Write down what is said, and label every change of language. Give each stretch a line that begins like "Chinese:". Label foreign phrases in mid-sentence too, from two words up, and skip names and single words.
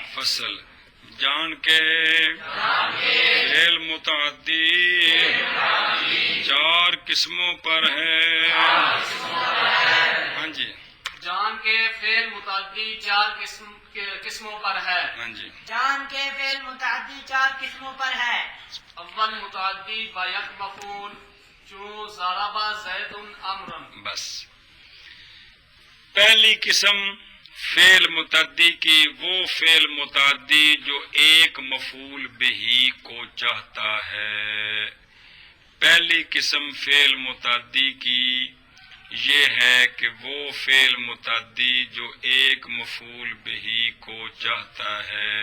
Urdu: فصل جان کے فعل متعدی چار قسموں پر ہے. ہاں جی جان کے فعل متعدی چار قسموں پر ہے. ہاں جی. جان کے فعل متعدی چار قسموں پر ہے.
Persian: اول متعدی با یک مفعول چون
Arabic: ضرب زید امرا.
Urdu: بس پہلی قسم فعل متعدی کی وہ فعل متعدی جو ایک مفعول بہی کو چاہتا ہے. پہلی قسم فعل متعدی کی یہ ہے کہ وہ فعل متعدی جو ایک مفعول بہی کو چاہتا ہے.